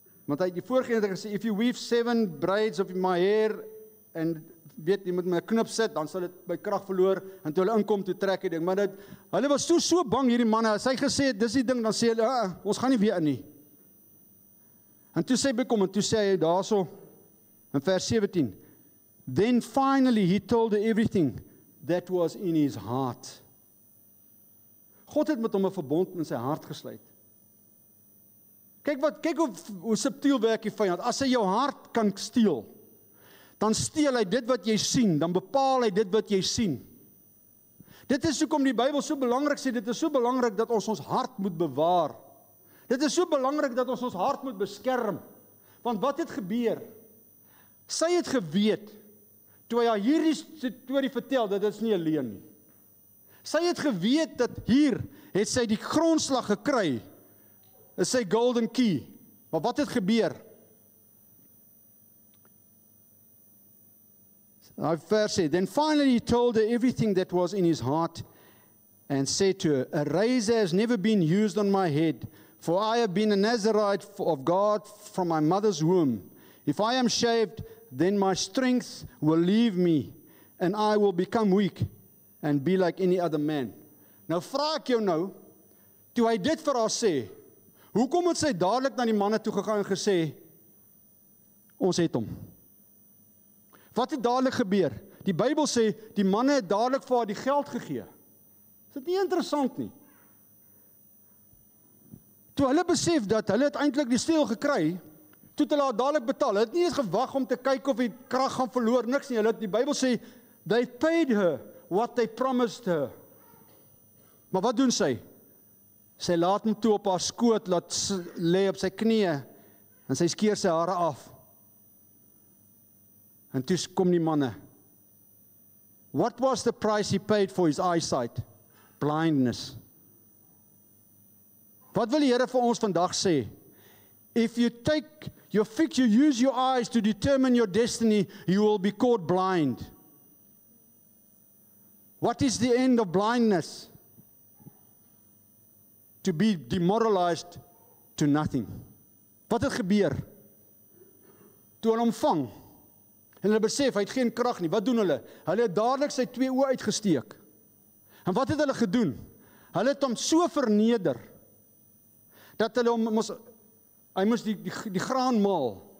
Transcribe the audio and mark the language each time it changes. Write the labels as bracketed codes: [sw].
[af] Want hy het die voorgene gesê, [en] if you weave 7 braids of my hair, [af] en weet, jy moet my knip sit, dan sal dit by krag verloor, en toe hulle inkom, toe trek die ding, maar hulle was so bang, hierdie manne, as hy gesê het, dis die ding, dan sê hulle, ons gaan nie weer in nie. En toe sê bekom, en toe sê hy daarso, in vers 17, [en] then finally he told her everything that was in his heart. [af] God het met hom 'n verbond in sy hart gesluit. Kyk hoe subtiel werk die vyand. As hy jou hart kan steel, dan steel hy dit wat jy sien, dan bepaal hy dit wat jy sien. Dit is hoekom die Bybel so belangrik sê, dit is so belangrik dat ons hart moet bewaar. Dit is so belangrik dat ons hart moet beskerm. Want wat het gebeur? Sy het geweet, toe hy haar hierdie storie vertel, dat dit is nie 'n leuen nie. Sy het geweet dat hier het sy die grondslag gekry, is sy [en] golden key. [af] Maar wat het gebeur? Nou vers sê, [en] then finally he told her everything that was in his heart and said to her, a razor has never been used on my head, for I have been a Nazarite of God from my mother's womb. If I am shaved, then my strength will leave me and I will become weak and be like any other man. [af] Nou vra ek jou nou, toe hy dit vir haar sê, hoekom het sy dadelik na die manne toe gegaan en gesê, ons het hom? Wat het dadelik gebeur? Die Bybel sê, die manne het dadelik vir haar die geld gegee. Is dit nie interessant nie? Toe hulle besef dat hulle het eintlik die steel gekry, toe het hulle haar dadelik betaal. Hulle het nie eens gewag om te kyk of die krag gaan verloor, niks nie. Die Bybel sê, [en] they paid her what they promised her. [af] Maar wat doen sy? Sy laat hom toe op haar skoot, laat lê op sy knieë, en sy skeer sy hare af. En toe kom die manne. [en] What was the price he paid for his eyesight? Blindness. [af] Wat wil die Here vir ons vandag sê? [en] If you use your eyes to determine your destiny, you will be caught blind. What is the end of blindness? To be demoralized to nothing. [af] Wat het gebeur? Toe hulle hom vang, en hulle besef, hy het geen krag nie, wat doen hulle? Hulle het dadelik sy 2 oë uitgesteek. En wat het hulle gedoen? Hulle het hom so verneder, dat hulle hom hy moes die graan maal.